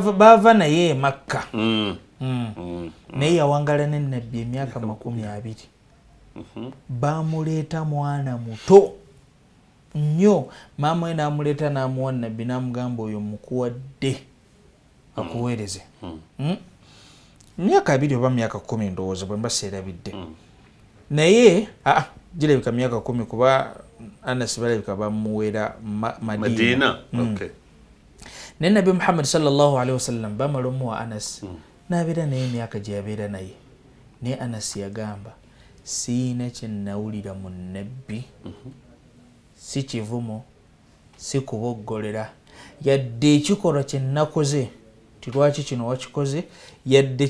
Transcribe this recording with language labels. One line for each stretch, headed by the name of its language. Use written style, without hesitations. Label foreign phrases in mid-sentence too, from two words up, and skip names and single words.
Ganda: baava naye Makka naye yawangaala n'ennabbi emyaka 200 bamuleeta mwana muto nnyo maama we n'amuleeta n'amuwa nabbi n'amugamba oyo mukuwadde akuweereze myaka 2 oba myaka 10 ndowooza bwe mba seerabidde naye girabika myaka 10 kuba Anas balabika bamuweera Madina naye nabbi Muhammad
Arabic: صلى الله عليه وسلم
Ganda: bamala omuwa Anas n'abeera naye emyaka gye yabeera naye naye Anas yagamba siina kye nawulira mu nabbi si kivumo si kuboggolera yadde ekikolwa kye nakoze tilwaki kino wakikoze yadde